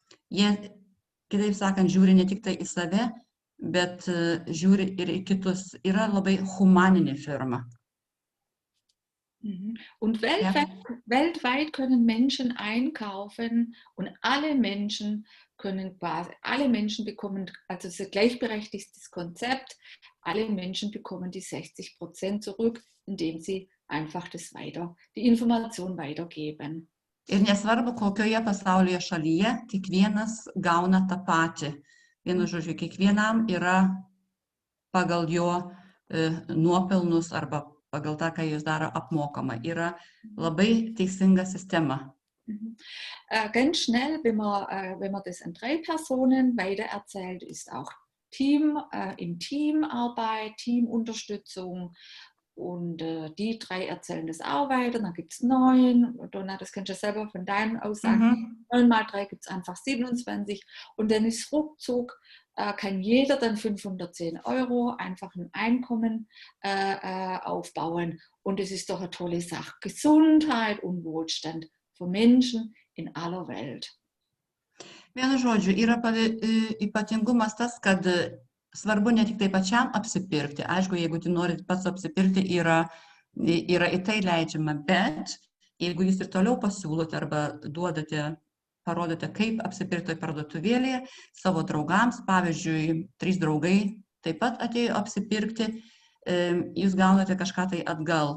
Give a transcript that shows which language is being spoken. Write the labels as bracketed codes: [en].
[lt] Jie, kitaip sakant, žiūri ne tik tai į save, bet žiūri ir į kitus. Yra labai humaninė firma. [de] Und weltweit können Menschen einkaufen und alle Menschen bekommen, also es ist ein gleichberechtigtes Konzept, alle Menschen bekommen die 60% zurück, indem sie einfach die Information weitergeben. [lt] Ir nesvarbu, kokioje pasaulyje šalyje, kiekvienas gauna tą patį. Vienu žodžiu, kiekvienam yra pagal jo nuopelnus arba pagal tą, ką jis daro, apmokama. Yra labai teisinga sistema. [de] Ganz schnell, wenn man das an 3 Personen weitererzählt, ist auch im Teamarbeit, Teamunterstützung. Und die 3 erzählen das auch weiter, dann gibt es 9. Donna, das kannst du selber von deinen Aussagen. 9 mal 3 gibt es einfach 27. Und dann ist ruckzuck, kann jeder dann 510 € einfach ein Einkommen aufbauen. Und es ist doch eine tolle Sache. Gesundheit und Wohlstand für Menschen in aller Welt. [lt] Vienu žodžiu, yra ypatingumas tas, kad svarbu ne tik tai pačiam apsipirkti. Aišku, jeigu tu norit pats apsipirkti, yra į tai leidžiama, bet jeigu jūs ir toliau pasiūlote arba parodote, kaip apsipirkti parduotuvėlėje savo draugams, pavyzdžiui, 3 draugai taip pat atėjo apsipirkti, jūs gaunate kažką tai atgal.